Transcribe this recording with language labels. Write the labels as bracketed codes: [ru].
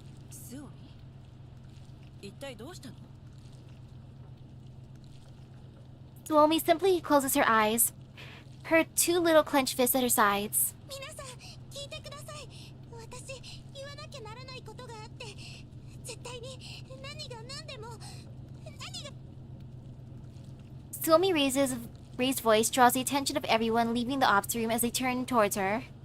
[ja] スオミ、一体どうしたの？ [en] Suomi simply closes her eyes, her two little clenched fists at her sides. [ja] 皆さん、聞いてください。私、言わなきゃならないことがあって、絶対に何が何でも、何が。 [en] Suomi raised voice draws the attention of everyone leaving the ops room as they turn towards her.